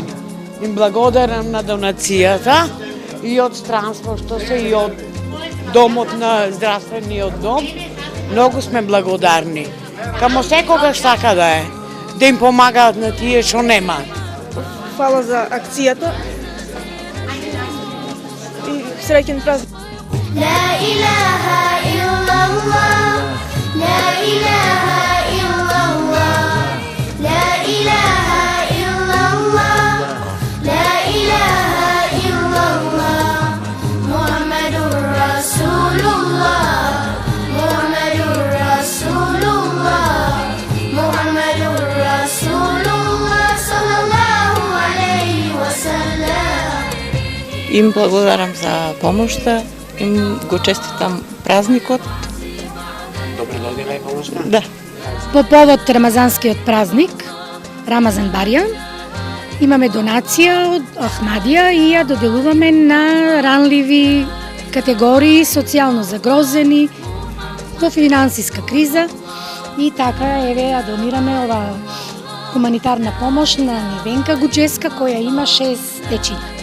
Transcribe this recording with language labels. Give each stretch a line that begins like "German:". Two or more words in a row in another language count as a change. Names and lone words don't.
Macedonian: Им благодарам на донацијата и од странство што се и од домот на здравствениот дом. Многу сме благодарни. Камо секогаш така да е, да им помагаат на тие што немаат. Фала за акцијата и среќен празник.
Arabic: لا إله إلا الله لا إله إلا الله لا إله إلا الله لا إله إلا الله محمد رسول الله محمد رسول الله محمد رسول الله صلى الله عليه وسلم.
Macedonian: Им благодарам за помошта, им го честитам празникот. Добре додила и помошта? Да. По повод Рамазанскиот празник, Рамазан Барјан, имаме донација од Ахмадија и ја доделуваме на ранливи категории, социјално загрозени, во финансиска криза и така еве ја донираме ова хуманитарна помош на Невенка Гуџеска која има 6 дечиња.